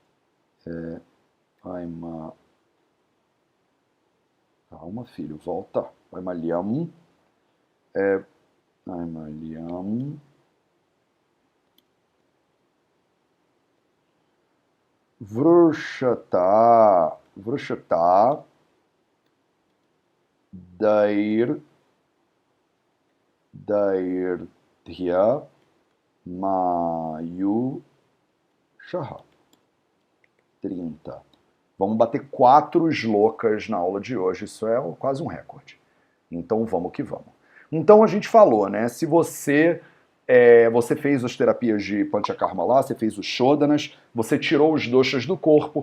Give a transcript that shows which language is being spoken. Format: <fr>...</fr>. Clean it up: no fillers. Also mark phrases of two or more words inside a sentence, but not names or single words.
<pt>Calma, filho, volta.</pt> <sa>Vaimalyam. Vaimalyam. Vrushata. Dairdhya Mayushaha.</sa> <pt>30. Vamos bater 4 slocas na aula de hoje, isso é quase um recorde. Então vamos que vamos. Então a gente falou, né? Se você fez as terapias de Panchakarma lá, você fez os Shodanas, você tirou os doshas do corpo.</pt>